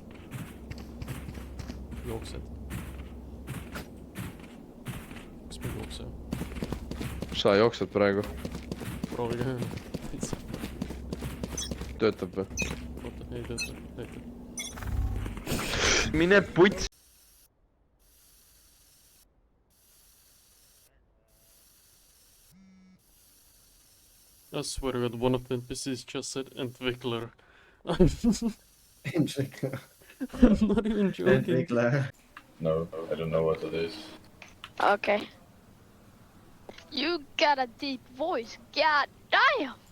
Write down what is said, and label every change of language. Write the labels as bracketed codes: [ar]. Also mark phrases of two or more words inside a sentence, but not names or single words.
[et] Jooksed. Kas me jookseme? Sa jooksed praegu. Proovige ühe. Töötab või? Oota, ei tööta. Mine puts. [en] I swear to God, one of the NPCs just said Entwickler. Entwickler. I'm not even joking. Entwickler. No, I don't know what it is. Okay. You got a deep voice. God damn!